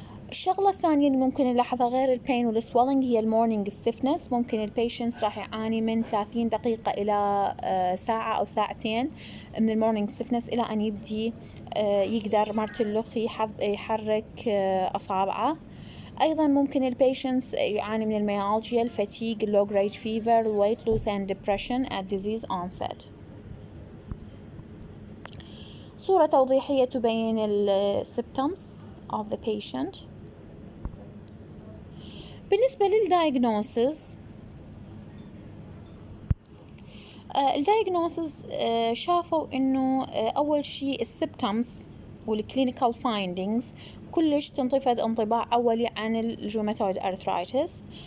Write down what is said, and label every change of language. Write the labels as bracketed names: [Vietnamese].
[Arabic] الشغلة الثانية اللي ممكن نلاحظها غير البين والسوالنج هي المورنينج stiffness. ممكن البيشنس راح يعاني من 30 دقيقة إلى ساعة أو ساعتين من المورنينج stiffness إلى أن يبدي يقدر مرة اللخ يحرك أصابعه. أيضا ممكن البيشنس يعاني من الميالجيا، الفاتيج، [English] low grade fever, weight loss and depression at disease onset. [Arabic] صورة توضيحية تبين [English] symptoms of the patient. [Arabic] بالنسبة للdiagnosis الدايجنوسز شافوا إنه أول شيء الsymptoms والclinical findings كلش تنطفد انطباع أولي عن الروماتويد أرثرايتس.